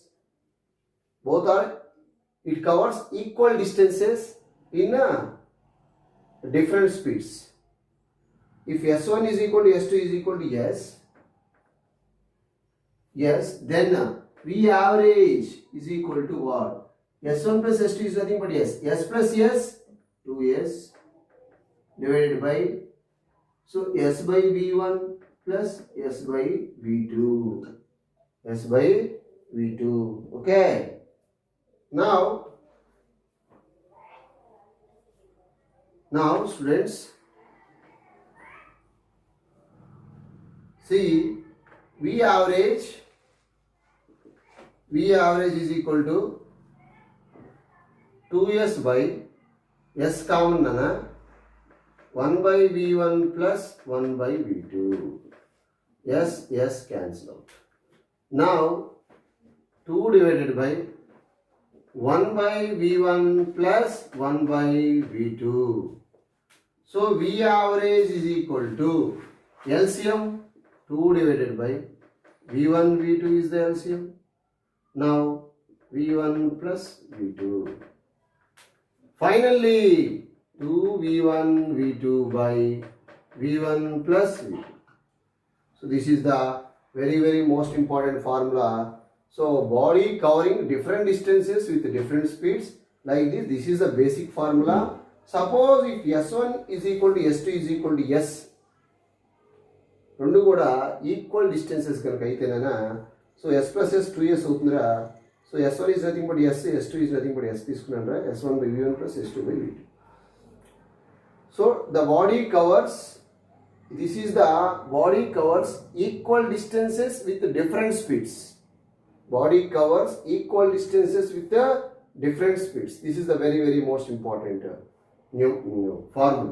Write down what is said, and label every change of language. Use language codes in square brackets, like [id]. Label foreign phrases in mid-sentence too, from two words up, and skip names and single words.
[en] Both are, it covers equal distances in different speeds. If S1 is equal to S2 is equal to yes, then V average is equal to what? S1 plus S2 is nothing but S. S plus S, 2S divided by, so S by V1 plus S by V2. S by V2. Okay. Now students, see V average is equal to 2S by S common nana 1 by V1 plus 1 by V2. S cancel out. Now 2 divided by 1 by V1 plus 1 by V2. So V average is equal to LCM 2 divided by V1 V2 is the LCM. Now V1 plus V2. Finally 2 V1 V2 by V1 plus V2. So this is the very most important formula. So body covering different distances with different speeds like this. This is the basic formula. Suppose if S1 is equal to S2 is equal to S, [te] రెండు కూడా [en] equal distances [te] కనుక అయితేనా, సో [en] S plus S 2S [te] అవుతుందిరా. [en] సో S1 is nothing but S, S2 is nothing but S [te] తీసుకున్నాను రా. [en] S1 by V1 plus S2 by V2. So the body covers, this is the body covers equal distances with different speeds. Body covers equal distances with different speeds. This is the very most important new formula.